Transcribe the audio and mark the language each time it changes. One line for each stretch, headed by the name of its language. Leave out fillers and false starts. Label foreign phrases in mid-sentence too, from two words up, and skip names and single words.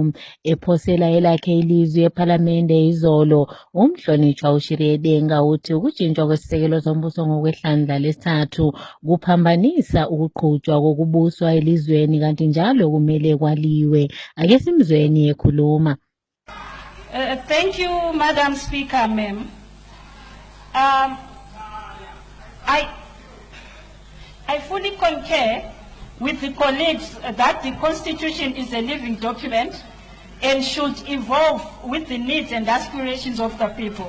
North Ndebele: Ephosela elakhe ilizwi ePhalamende izolo, umhlonishwa uShiriyedenga uthi ukutshintshwa kwesisekelo sombuso ngokwehlandla lesithathu kuphambanisa ukuqhutshwa kokubuswa elizweni kanti njalo kumele kwaliwe. Ake simzweni ekhuluma.
English: Thank you, Madam Speaker, ma'am. I fully concur with the colleagues that the Constitution is a living document and should evolve with the needs and aspirations of the people.